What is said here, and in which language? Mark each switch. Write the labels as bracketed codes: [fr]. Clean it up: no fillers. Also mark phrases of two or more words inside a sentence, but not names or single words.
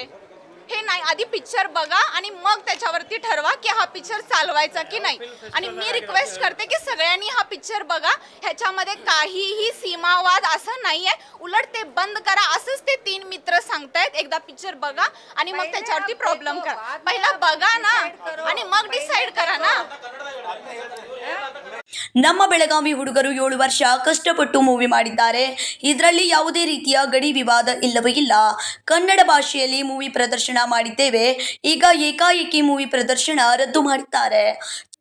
[mr] हे नाही, आधी पिक्चर बघा आणि मग त्याच्यावरती ठरवा की हा पिक्चर चालवायचा की नाही. आणि मी रिक्वेस्ट करते की सगळ्यांनी हा पिक्चर बघा. ह्याच्यामध्ये काहीही सीमावाद असं नाहीये. उलट ते बंद करा असंच ते 3 मित्र सांगतायत. एकदा पिक्चर बघा आणि मग त्याच्यावरती प्रॉब्लेम करा. पहिला बघा ना आणि मग डिसाईड करा ना. [kn] ನಮ್ಮ ಬೆಳಗಾವಿ ಹುಡುಗರು 7 ವರ್ಷ ಕಷ್ಟಪಟ್ಟು ಮೂವಿ ಮಾಡಿದ್ದಾರೆ. ಇದರಲ್ಲಿ ಯಾವುದೇ ರೀತಿಯ ಗಡಿ ವಿವಾದ ಇಲ್ಲವೇ ಇಲ್ಲ. ಕನ್ನಡ ಭಾಷೆಯಲ್ಲಿ ಮೂವಿ ಪ್ರದರ್ಶನ ಮಾಡಿದ್ದೇವೆ. ಈಗ ಏಕಾಏಕಿ ಮೂವಿ ಪ್ರದರ್ಶನ ರದ್ದು ಮಾಡಿದ್ದಾರೆ.